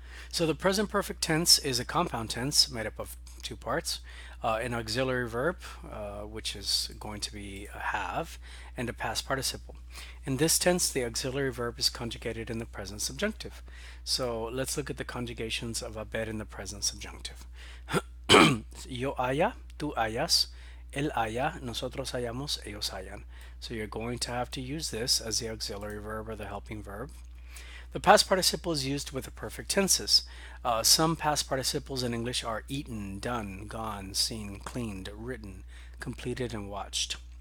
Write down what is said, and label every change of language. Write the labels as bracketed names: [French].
[English] So the present perfect tense is a compound tense made up of two parts. An auxiliary verb, which is going to be a have, and a past participle. In this tense, the auxiliary verb is conjugated in the present subjunctive. So let's look at the conjugations of haber in the present subjunctive. [Spanish] Yo haya, tú hayas, él haya, nosotros hayamos, ellos hayan. [English] So you're going to have to use this as the auxiliary verb or the helping verb. The past participle is used with the perfect tenses. Some past participles in English are eaten, done, gone, seen, cleaned, written, completed, and watched.